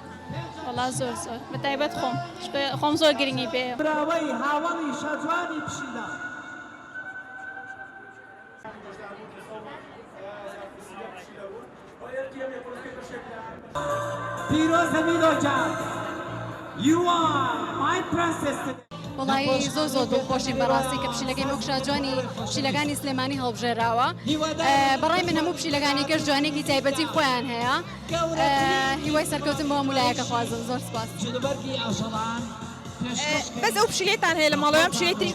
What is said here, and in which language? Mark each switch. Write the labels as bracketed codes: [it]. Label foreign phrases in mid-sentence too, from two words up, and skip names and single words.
[ckb] وەڵا زۆر زۆر بە تایبەت خۆم زۆر گرنگی پێ براوەی هاوڵی شەجوانی پشیلە پیرۆزە میلۆجان [en] You are my princess [ckb] وڵی زۆر دڵخۆشین بەڕاستی کە پشیلەکەی مەکشا جوانی پشیلەکانی سلێمانی هەڵبژێراوە بەڕای من هەموو پشیلەکانی کەش جوانێکی تایبەتی خۆیان هەیە هیوای سەرکەوتن بۆ مولایەکە خوازم زۆر سپاس بەس ئەو پشیلێتان هەیە لە ماڵەوەیان پشیلێتری